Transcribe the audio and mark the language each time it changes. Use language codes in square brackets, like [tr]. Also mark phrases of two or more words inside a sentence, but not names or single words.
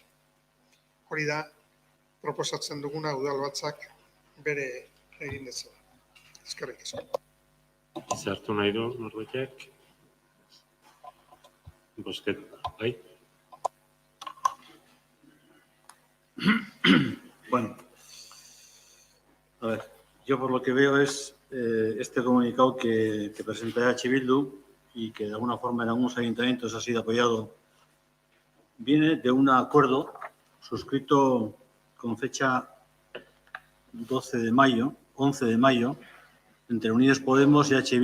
[eu] Hori da, proposatzen duguna udalbatzak bere egin dezala. Eskerrik asko. Zertu nahi du norbaitek? Bozketa, bai? [es] Bueno, a ver, yo por lo que veo es este comunicado que presenta H. Bildu y que de alguna forma en algunos ayuntamientos ha sido apoyado, viene de un acuerdo suscrito con fecha 11 de mayo, entre Unidos Podemos y H.